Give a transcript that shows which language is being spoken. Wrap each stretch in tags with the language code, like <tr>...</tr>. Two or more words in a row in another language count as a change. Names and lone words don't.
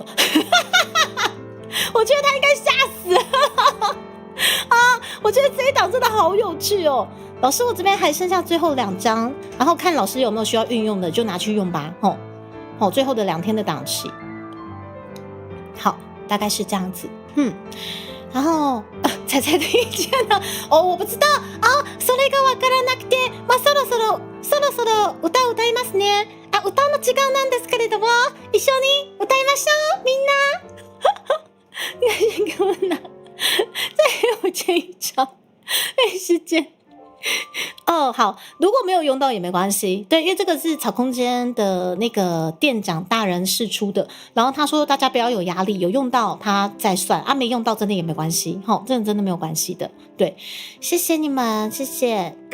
<zh>我觉得他应该吓死了我觉得这一档真的好有趣哦。老师，我这边还剩下最后2张，然后看老师有没有需要运用的，就拿去用吧。最后的2天的档期，好，大概是这样子。然後彩彩的意見呢？我不知道</zh> <ja>それがわからなくて、そろそろ歌を歌いますね。歌の時間なんですけれども、一緒に歌いましょう、みんな。</ja> <zh>问啊，再给我签一张，没时间。哦，好，如果没有用到也没关系，对，因为这个是草空间的那个店长大人释出的，然后他说大家不要有压力，有用到他再算啊，没用到真的也没关系，吼，真的没有关系的，对，谢谢你们，谢谢。</zh>